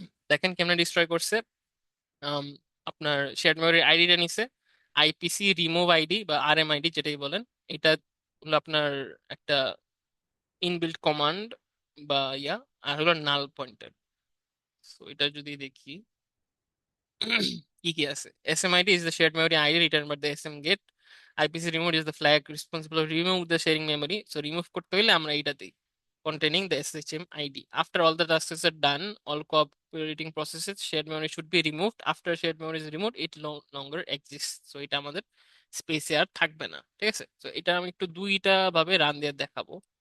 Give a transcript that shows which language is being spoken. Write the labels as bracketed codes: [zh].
[bn] দেখেন কেমনে ডিস্ট্রয় করছে। আম, আপনার শেয়ার্ড মেমোরির আইডিটা নিছে, আইপিসি রিমুভ আইডি বা আরএমআইডি যেটাই বলেন, এটা হলো আপনার একটা ইনবিল্ট কমান্ড বা ইয়া, আর হলো নাল পয়েন্টার। সো এটা যদি দেখি কি কি আছে, [en] SMID is the shared memory ID returned by the SM get. IPC removed is the flag responsible to remove the sharing memory. So remove [bn] করতে হইলে আমরা এইটা দিই, [en] containing the SHM ID. After all the tasks are done, all cooperating processes, shared memory should be removed. After shared memory is removed, it no longer exists. [bn] So এটা আমাদের স্পেসে আর থাকবে না, ঠিক আছে? তো এটা আমি একটু দুইটা ভাবে রান দিয়ে দেখাবো।